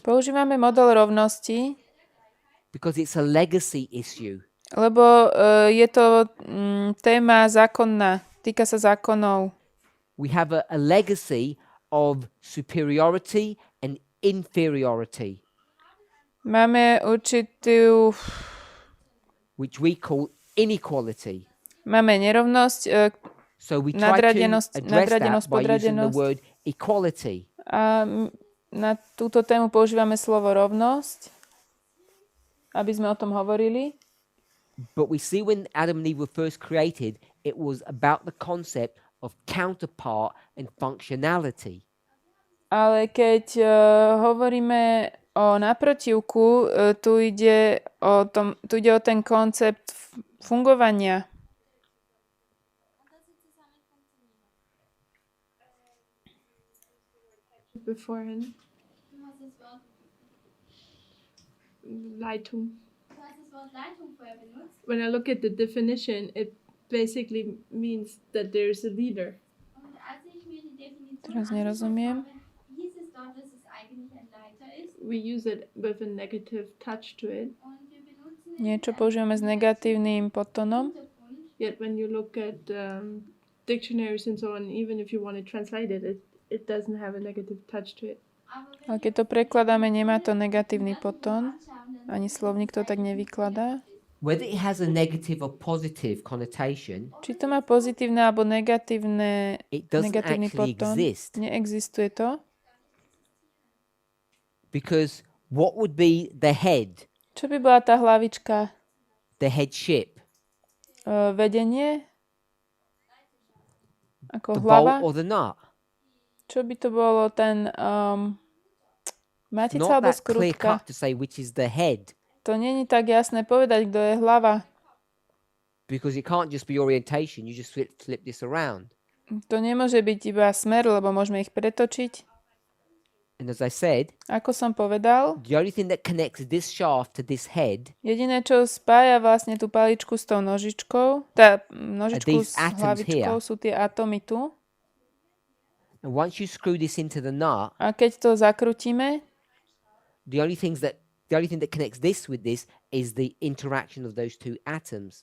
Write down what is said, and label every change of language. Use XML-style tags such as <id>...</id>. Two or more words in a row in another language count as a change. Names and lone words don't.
<sk>Používame model rovnosti,</sk> <en>because it's a legacy issue.</en> <sk>lebo je to téma zákonná. Týka sa zákonov.</sk> <en>We have a legacy of superiority and inferiority,</en> <sk>Máme určitú...</sk> <en>which we call inequality.</en> <sk>Máme nerovnosť</sk> <en>So we try to</en> <sk>Nadradenosť,</sk> <en>address that</en> <sk>nadradenosť,</sk> <en>by using the</en> <sk>podradenosť.</sk> <en>word equality.</en> <sk>a na túto tému používame slovo rovnosť, aby sme o tom hovorili.</sk> <en>But we see when Adam and Eve were first created, it was about the concept of counterpart and functionality.</en> <sk>Ale keď hovoríme o naprotivku, tu ide o ten koncept fungovania.</sk> <en>Beforehand.</en> <sk>Leitung.</sk> <en>When I look at the definition, it basically means that there is a leader.</en> <sk>Teraz nerozumiem.</sk> <en>We use it with a negative touch to it.</en> <sk>Niečo používame s negatívnym podtónom.</sk> <en>Yet when you look at dictionaries and so on, even if you want to translate it, it doesn't have a negative touch to it.</en> <sk>Ale keď to prekladáme, nemá to negatívny podtón. Ani slovník to tak nevykladá.</sk> <en>Whether it has a negative or positive connotation,</en> <sk>Či to má pozitívne alebo negatívny</sk> <en>it doesn't actually</en> <sk>podtón,</sk> <en>exist.</en> <sk>neexistuje to.</sk> <en>Because what would be the head,</en> <sk>Čo by bola tá hlavička?</sk> <en>the headship?</en> <sk>Vedenie? Ako</sk> <en>The</en> <sk>hlava?</sk> <en>bolt or the nut?</en> <sk>Čo by to bolo ten matica</sk> <en>Not</en> <sk>alebo</sk> <en>that clear</en> <sk>skrutka?</sk> <en>cut to say which is the head.</en> <sk>To není tak jasné povedať, kto je hlava.</sk> <en>Because it can't just be orientation, you just flip this around.</en> <sk>To nemôže byť iba smer, lebo môžeme ich pretočiť.</sk> <en>And as I said,</en> <sk>Ako som povedal,</sk> <en>the only thing that connects this shaft to this head</en> <sk>jediné, čo spája vlastne tú paličku s tou nožičkou, tá nožičku</sk> <en>these</en> <sk>s</sk> <en>atoms</en> <sk>hlavičkou</sk> <en>here.</en> <sk>sú tie atómy tu.</sk> <en>and once you screw this into the nut,</en> <sk>A keď to zakrutíme,</sk> <en>the only thing that connects this with this is the interaction of those two atoms.</en>